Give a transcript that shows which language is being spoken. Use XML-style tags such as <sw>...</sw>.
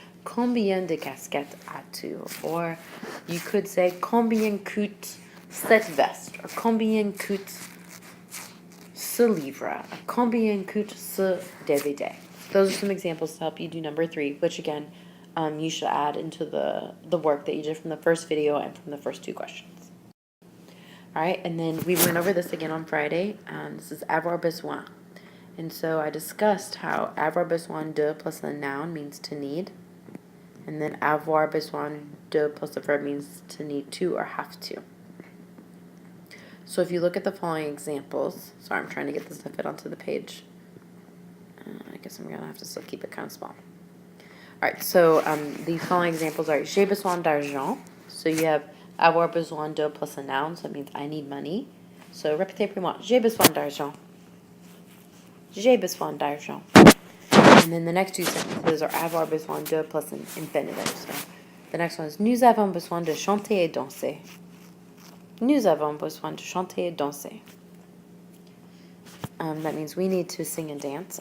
<fr>Combien de casquettes as-tu?</fr> <en>Or you could say</en> <fr>combien coûte cette veste? Or combien coûte ce livre? Combien coûte ce DVD?</fr> <en>Those are some examples to help you do number 3, which again, you should add into the work that you did from the first video and from the first 2 questions. All right, and then we went over this again on Friday. This is avoir besoin. And so I discussed how avoir besoin de plus a noun means to need. And then avoir besoin de plus a verb means to need to or have to. So if you look at the following examples, sorry, I'm trying to get this to fit onto the page. I guess I'm going to have to still keep it kind of small. All right, so the following examples are</en> <fr>j'ai besoin d'argent.</fr> <en>So you have avoir besoin de plus a noun, so it means I need money. So</en> <fr>répétez après moi. J'ai besoin d'argent. J'ai besoin d'argent.</fr> <en>And then the next two sentences are avoir besoin de plus an infinitive. So the next one is</en> <fr>nous avons besoin de chanter et danser. Nous avons besoin de chanter et danser.</fr> <en>That means we need to sing and dance.</en>